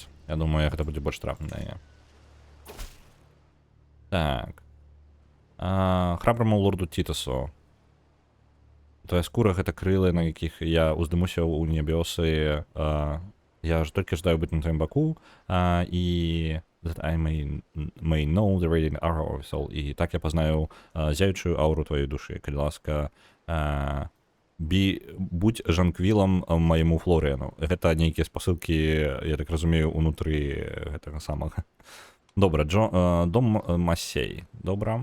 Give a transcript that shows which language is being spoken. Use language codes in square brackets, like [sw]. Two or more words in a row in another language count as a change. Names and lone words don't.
[be] Я думаю, гэта будзе больш трапна на яе. Так. Храбраму лорду Тітасу. Твоя скура — гэта крылы, на якіх я уздымуся ў небёсы. Я ж толькі жадаю быць на тваім баку. [en] І that I may know the radiant aura of soul. [be] І так я пазнаю зяючую ауру твоей душы. Калі ласка, будь жанквілам майму Флоріану. Гэта нейкія спасылкі, я так разумею, унутры гэтага самага. Добра, дом Масей. Добра.